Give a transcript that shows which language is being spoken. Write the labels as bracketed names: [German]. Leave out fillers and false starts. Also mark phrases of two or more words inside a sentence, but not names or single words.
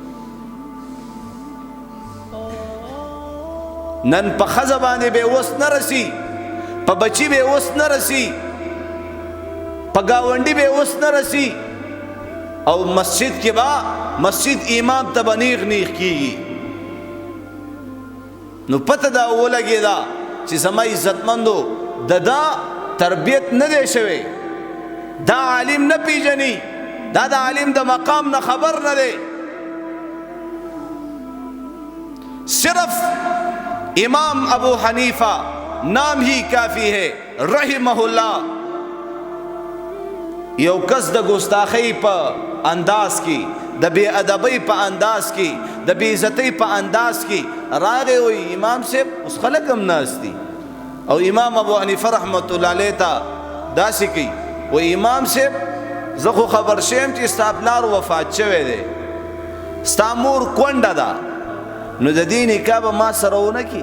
[Pashto] نن په ښځه باندې به اوس نه رسي، په بچی به اوس نه رسي، په ګاونډي به اوس نه رسي، او مسجد کې با مسجد امام ته به نیغ نیغ کیږي. نو پته دا ولګېده چې زما عزتمندو د دا تربیت نه دی شوی، دا عالم نه پیژني، دا د عالم د مقام نه خبر نه دی. [Urdu] صرف امام ابو حنیفہ نام ہی کافی ہے [Arabic] رحمہ اللہ. [Pashto] یو کس د ګستاخی په انداز کې، د بے ادبی په انداز کې، د بے عزتی په انداز کې راغی وی امام صاحب اوس خلک هم ناست دي، او امام ابو حنیفه [Arabic] رحمت الله علیه [Pashto] ته داسې کوي وی امام صاحب زه خو خبر شیم چې ستا پلار وفات شوی دی، ستا مور کونډه ده، نو د دې نکاح به ما سره ونه کړي.